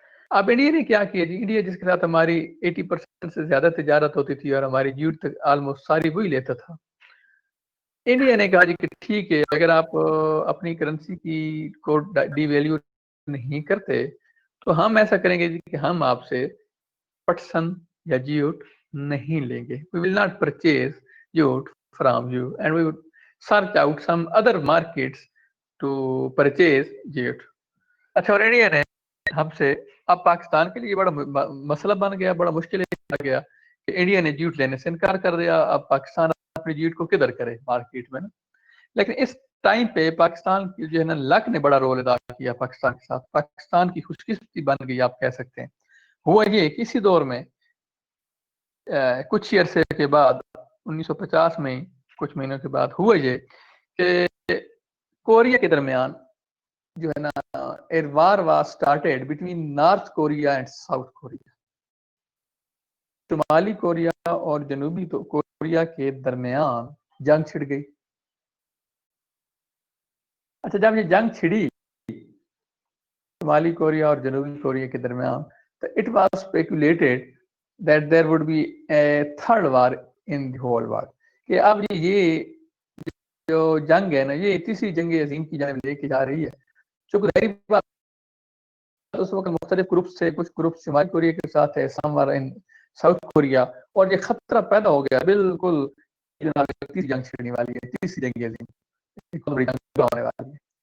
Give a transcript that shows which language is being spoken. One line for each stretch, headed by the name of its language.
Urdu: اب انڈیا نے کیا کیا جی؟ انڈیا جس کے ساتھ ہماری 80% سے زیادہ تجارت ہوتی تھی اور ہماری جیوٹ تک آلموسٹ ساری وہی لیتا تھا، انڈیا نے کہا جی کہ ٹھیک ہے، اگر آپ اپنی کرنسی کی کو ڈی ویلیو نہیں کرتے تو ہم ایسا کریں گے جی کہ ہم آپ سے پٹسن یا جیوٹ نہیں لیں گے.
English: We will not purchase jute from you and we would search out some other markets to purchase jute.
Urdu: اچھا، اور انڈیا نے ہم سے، اب پاکستان کے لیے بڑا مسئلہ بن گیا، بڑا مشکل آ گیا کہ انڈیا نے جیوٹ لینے سے انکار کر دیا. اب پاکستان اپنی جیوٹ کو کدھر کرے مارکیٹ میں نا. لیکن اس ٹائم پہ پاکستان کی جو ہے نا لک نے بڑا رول ادا کیا پاکستان کے ساتھ. پاکستان کی خوش قسمتی بن گئی آپ کہہ سکتے ہیں. ہوا یہ کسی دور میں کچھ عرصے کے بعد 1950 میں کچھ مہینوں کے بعد ہوا یہ کہ کوریا کے درمیان جو ہے نا
English: a war was started between
Urdu: north Korea and south Korea. شمالی کوریا اور جنوبی کوریا کے درمیان جنگ چھڑ گئی. اچھا، جب یہ جنگ چھڑی شمالی کوریا اور جنوبی کوریا کے درمیان تو
English: it was speculated that there would be a third war in the whole world.
Urdu: کہ اب یہ جو جنگ ہے نا یہ تیسری جنگ عظیم کی جانب لے کے جا رہی ہے. چونکہ ظاہری بات اس وقت مختلف گروپ سے، کچھ گروپ شمالی کوریا کے ساتھ ہے، سم وار ان ساؤتھ کوریا، اور یہ خطرہ پیدا ہو گیا بالکل تیسری جنگ چھڑنے والی ہے، تیسری جنگ عظیم بڑی جنگ ہونے والی ہے.